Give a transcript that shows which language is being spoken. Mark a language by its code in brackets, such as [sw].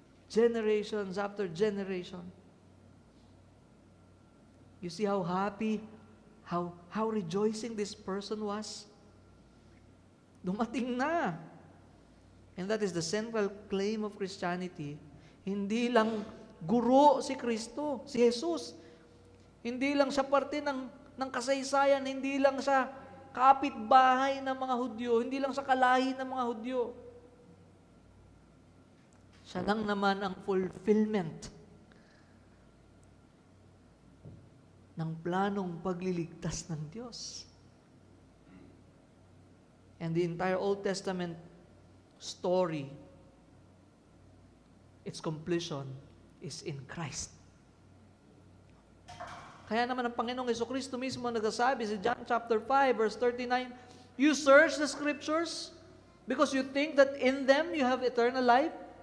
[en] Generations after generation. You see how happy, how rejoicing this person was? [tl] Dumating na. [en] And that is the central claim of Christianity. [tl] Hindi lang guro si Kristo, si Jesus. Hindi lang siya parte ng kasaysayan, hindi lang siya kapitbahay ng mga Hudyo, hindi lang siya kalahi ng mga Hudyo. Siya lang naman ang fulfillment ng planong pagliligtas ng Diyos. [en] And the entire Old Testament story, its completion is in Christ. [tl] Kaya naman ang Panginoong Jesucristo mismo nagsasabi sa [en] John chapter 5 verse 39, you search the Scriptures because you think that in them you have eternal life.